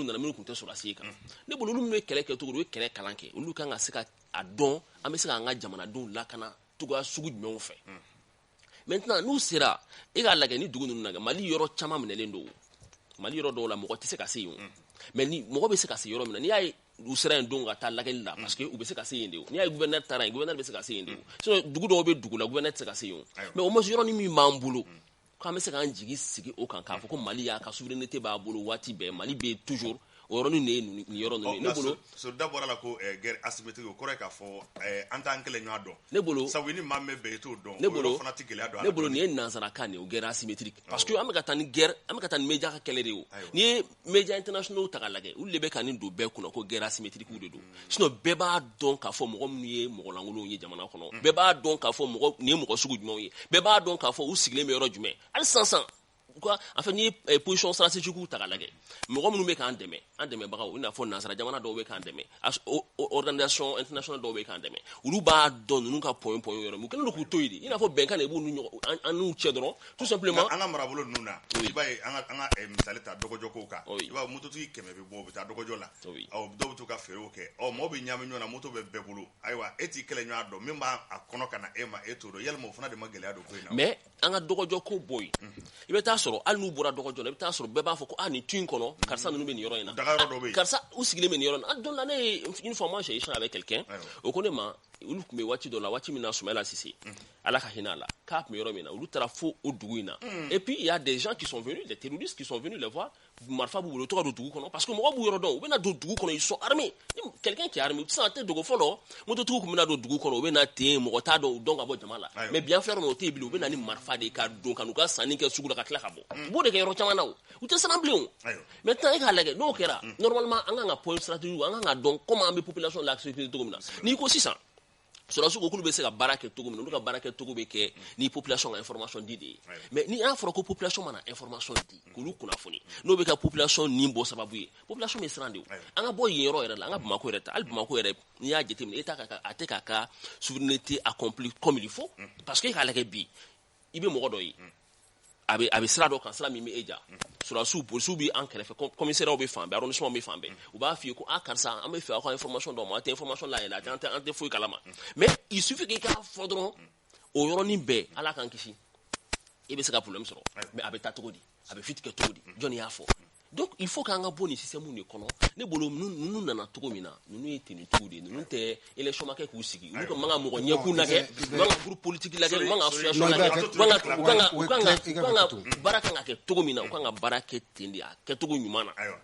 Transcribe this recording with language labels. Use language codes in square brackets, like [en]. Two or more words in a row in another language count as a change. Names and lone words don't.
[bm] nana minnu tun tɛ sɔrɔdasi ye kan ne bolo olu minnu ye kɛlɛ kɛcogo u ye kɛlɛ kalan kɛ olu kan ka se ka a dɔn an bɛ se k'an ka jamanadenw lakana cogoya sugu jumɛnw fɛ maintenant n'u sera e k'a lajɛ ni dugu ninnu na Mali yɔrɔ caman minɛlen don Mali yɔrɔ dɔw la mɔgɔ tɛ se ka se yen mais ni mɔgɔ bɛ se ka se yɔrɔ min na n'i y'a ye u sera yen don ka taa lajɛli la parce que u bɛ se ka se yen de n'i y'a ye gouverneur taara yen gouverneur bɛ se ka se yen de sinon dugu dɔw bɛ dugu la gouverneur tɛ se ka se yen [fr] mais au moins [bm] yɔrɔnin min b'an bolo k'an bɛ se k'an jigi sigi o kan k'a fɔ ko Mali y'a ka souveraineté b'a bolo waati bɛɛ Mali bɛ toujours o yɔrɔnin de ye nin yɔrɔ ninnu ye ne bolo Soroda bɔra la ko [fr] guerre asymétrique [bm] o kɔrɔ ye k'a fɔ an t'an kelen ɲɔgɔn dɔn ne bolo sabu ni maa min bɛ i t'o dɔn ne bolo fana tɛ gɛlɛya dɔn ne bolo nin ye nanzarakan de ye o [fr] guerre asymétrique parce que [bm] an bɛ ka taa ni guerre an bɛ ka taa ni média ka kɛlɛ de ye o n'i ye [fr] média internationaux [bm] ta k'a lajɛ olu de bɛ ka nin don bɛɛ kunna ko [fr] guerre asymétrique [bm] de don sinon bɛɛ b'a dɔn k'a fɔ mɔgɔ minnu ye mɔgɔ lankolonw ye jamana kɔnɔ bɛɛ b'a dɔn k'a fɔ nin ye mɔgɔ sugu jumɛnw ye bɛɛ b'a dɔn k'a fɔ u sigilen bɛ yɔrɔ jumɛn hali sisan [fr] quoi en fait [bm] ni [fr] position stratégique [bm] ou ta lage mɔgɔ minnu bɛ k'an dɛmɛbagaw i n'a fɔ nansara jamana dɔw bɛ k'an dɛmɛ [fr] organisation international [bm] dɔw bɛ k'an dɛmɛ olu b'a dɔn ninnu ka point yɔrɔ mun kɛlen don k'u to yen i n'a fɔ bɛnkan de b'u an n'u cɛ dɔrɔn [fr] tout simplement [bm] an ka marabolo ninnu na i b'a ye an ka misali ta dɔgɔjɔ kow kan i b'a ye mototigi 100 bɛ bɔ u bɛ taa dɔgɔjɔ la dɔw bɛ to ka feerew kɛ mɔgɔw bɛ ɲaami ɲɔgɔn na moto bɛ bɛɛ bolo ayiwa e t'i kɛlɛ ɲɔgɔn dɔn min b'a kɔnɔ ka na e ma e t'o dɔn yalima o fana de ma gɛlɛya don ko in na mais an ka dɔgɔjɔ ko bɔ yen i bɛ taa sɔrɔ hali n'u bɔra dɔgɔjɔ la i bɛ taa sɔrɔ bɛɛ b'a fɔ ko nin tu in kɔnɔ karisa ninnu bɛ nin yɔrɔ in na karisa u sigilen bɛ nin yɔrɔ in na don la ne ye [fr] une fois moi j'ai échangé avec quelqu'un [bm] o ko ne ma olu tun bɛ waati dɔ la waati min na Soumaïla Cissé ala ka hinɛ a la k'a tun bɛ yɔrɔ min na olu taara fo o dugu in na [fr] et puis il y a des gens qui sont venus des terroristes qui sont venus les voir [bm] marifa b'u bolo u tɔgɔ don dugu kɔnɔ parce que mɔgɔw b'u yɔrɔ dɔn u bɛna don dugu kɔnɔ [fr] ils sont armés quelqu'un qui est armé [bm] sisan tɛ dogo fɔlɔ mototigiw tun bɛna don dugu kɔnɔ u bɛna ten mɔgɔ t'a dɔn u dɔn ka bɔ jama la [fr] mais bien faire [bm] o tɛ yen bilen u bɛna ni marifa de ka don ka n'u ka sanni kɛ sugu la ka tila ka bɔ u b'o de kɛ yɔrɔ caman na o u tɛ siran bilen o maintenant e k'a lajɛ n'o kɛra normalement an kan ka [fr] point stratégique [bm] an kan ka dɔn comment an bɛ [fr] population l'accepter [bm] cogo min na n'i ko sisan sɔrɔdasiw ko k'olu bɛ se ka baara kɛ cogo min na olu ka baara kɛ cogo bɛ kɛ ni population ka information di de ye mais ni an fɔra ko population mana information di k'olu kunnafoni n'o bɛ ka population ni bɔ sababu ye population bɛ siran de o an ka bɔ yen yɔrɔ yɛrɛ la an ka Bamako yɛrɛ ta hali Bamako yɛrɛ n'i y'a jateminɛ e a tɛ k'a ka [fr] souveraineté accomplie comme il faut parce que [bm] e k'a lajɛ bi i bɛ mɔgɔ dɔ ye a bɛ sira dɔ kan sira min bɛ e ja sɔrɔdasiw polisiw bɛ an kɛrɛfɛ commissaires bɛ fan bɛɛ arrondissement bɛ fan bɛɛ u b'a f'i ye ko karisa an bɛ fɛ aw ka information dɔ ma a tɛ information layɛlɛ an tɛ foyi kalama [fr] mais il suffit que [bm] i k'a fɔ dɔrɔn o yɔrɔnin bɛɛ ala k'an kisi e bɛ se ka problème sɔrɔ mais a bɛ taa cogo di a bɛ fit kɛ cogo di jɔnni y'a fɔ [fr] donc il faut [bm] k'an ka bɔ nin système de kɔnɔ ne bolo ninnu nana cogo min na ninnu ye tenitigiw de ye ninnu tɛ élection ma kɛ k'u sigi olu ka man ka mɔgɔ ɲɛkun lajɛ u man ka [fr] groupe politique [bm] lajɛ u man ka association lajɛ u kan ka baara kan ka kɛ cogo min na u kan ka baara kɛ ten de a kɛcogo ɲuman na